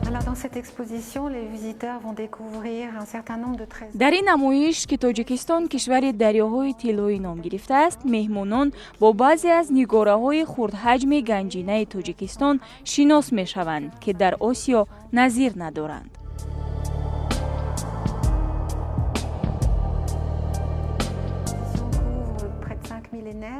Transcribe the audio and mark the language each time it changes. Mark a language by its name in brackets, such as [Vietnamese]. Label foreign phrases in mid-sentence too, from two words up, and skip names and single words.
[French] Dans cette exposition, les visiteurs vont découvrir un certain nombre de trésors. [Tajik] дар ин намоиш ки тоҷикистон кишвари дарёҳои тиллоӣ ном гирифтааст, меҳмонон бо баъзе аз нигораҳои хурдҳаҷми ганҷинаи Тоҷикистон шинос мешаванд, ки дар Осиё назир надоранд. [French] Près de 5 millénaires.